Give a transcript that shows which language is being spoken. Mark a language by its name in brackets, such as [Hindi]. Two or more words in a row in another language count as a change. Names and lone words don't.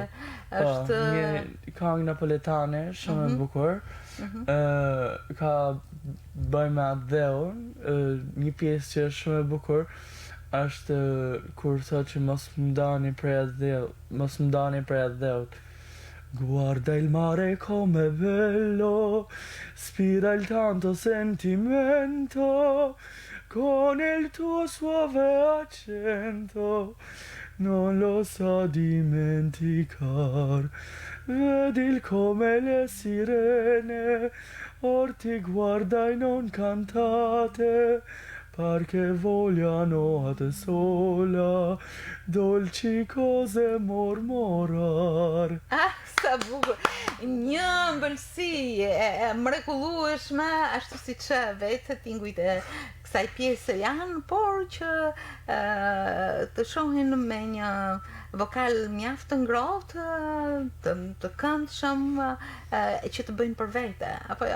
[Albanian] Është një këngë napoletane, shumë e bukur. Ka bëj me atë dheun, një pjesë që është shumë e bukur, është kur thot që mos më ndani prej atë dheut. [Italian] Guarda il mare come bello, spira il tanto sentimento, con il tuo suave accento, non lo so dimenticar. Vedi il come le sirene, or ti guarda e non cantate, perché vogliano a te sola dolci cose mormorar. [Albanian] Sa bukur. Një ëmbëlsi e mrekullueshme, ashtu si që vetë tingujt e kësaj pjese janë, por që të shohin me një vokal mjaft të ngrohtë, të këndshëm, që të bëjnë për vete, apo jo?